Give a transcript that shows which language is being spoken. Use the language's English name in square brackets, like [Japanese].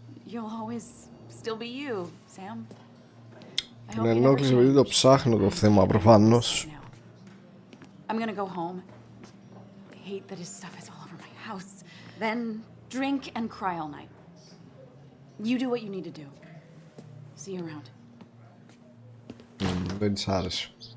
[English] You'll always still be you, Sam. [Greek] Την ενόχλησε επειδή το ψάχνω το θέμα προφανώς. [English] I'm gonna go home. I hate that his stuff is all over my house. Then drink and cry all night. You do what you need to do. See you around. [Greek] Δεν της άρεσε.